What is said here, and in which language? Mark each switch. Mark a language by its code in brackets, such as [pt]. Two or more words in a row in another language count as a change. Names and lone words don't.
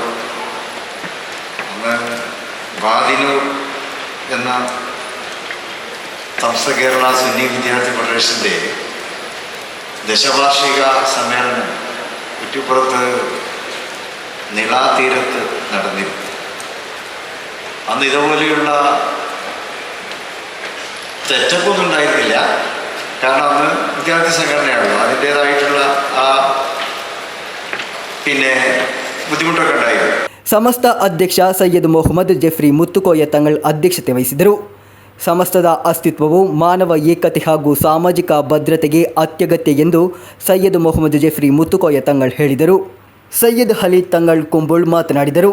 [ml] അന്ന് വാദിനൂർ എന്ന സമസ്ത കേരള സുന്നി വിദ്യാർത്ഥി ഫെഡറേഷൻ്റെ ദശവാർഷിക സമ്മേളനം കുറ്റിപ്പുറത്ത് നിളാതീരത്ത് നടന്നിരുന്നു. അന്ന് ഇതുപോലെയുള്ള തെറ്റപ്പൊന്നും ഉണ്ടായിരുന്നില്ല. കാരണം അന്ന് വിദ്യാർത്ഥി സംഘടനയാണല്ലോ, അതിൻ്റേതായിട്ടുള്ള ആ ബുദ്ധിമുട്ടൊക്കെ ഉണ്ടായിരുന്നു. [kn] ಸಮಸ್ತ ಅಧ್ಯಕ್ಷ ಸೈಯದ್ ಮೊಹಮ್ಮದ್ ಜೆಫ್ರಿ ಮುತ್ತುಕೋಯ ತಂಗಳ್ ಅಧ್ಯಕ್ಷತೆ ವಹಿಸಿದರು. ಸಮಸ್ತದ ಅಸ್ತಿತ್ವವು ಮಾನವ ಏಕತೆ ಹಾಗೂ ಸಾಮಾಜಿಕ ಭದ್ರತೆಗೆ ಅತ್ಯಗತ್ಯ ಎಂದು ಸೈಯದ್ ಮೊಹಮ್ಮದ್ ಜೆಫ್ರಿ ಮುತ್ತುಕೋಯ ತಂಗಳ್ ಹೇಳಿದರು. ಸೈಯದ್ ಅಲಿ ತಂಗಳ್ ಕುಂಬುಳ್ ಮಾತನಾಡಿದರು.